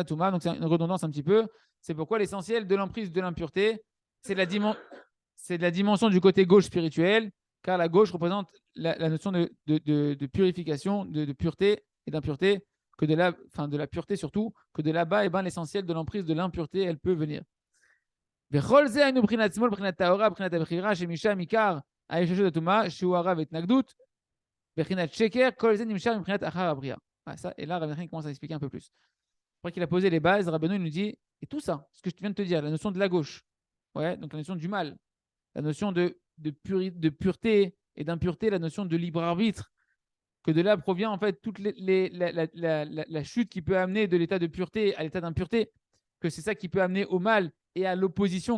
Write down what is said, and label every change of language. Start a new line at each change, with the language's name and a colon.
French: Donc, c'est une redondance un petit peu. C'est pourquoi l'essentiel de l'emprise de l'impureté, c'est de la dimension du côté gauche spirituel, car la gauche représente la notion de purification, de pureté et d'impureté, de la pureté surtout, que de là-bas, eh ben, l'essentiel de l'emprise de l'impureté, elle peut venir.
Hebrew: וכל זה היינו מבחינת שמאל, מבחינת טהרה, מבחינת הבחירה, שמשם עיקר הישושות הטומאה, שהוא הרע והתנגדות, מבחינת שקר, כל זה נמשך מבחינת אחר הבריאה.
French: Ça, et là, Rabbi Nachman commence à expliquer un peu plus. Après qu'il a posé les bases, Rabbeinu il nous dit, et tout ça, ce que je viens de te dire, la notion de la gauche, ouais, donc la notion du mal, la notion de pureté et d'impureté, la notion de libre arbitre, que de là provient en fait toute la chute qui peut amener de l'état de pureté à l'état d'impureté, que c'est ça qui peut amener au mal et à l'opposition.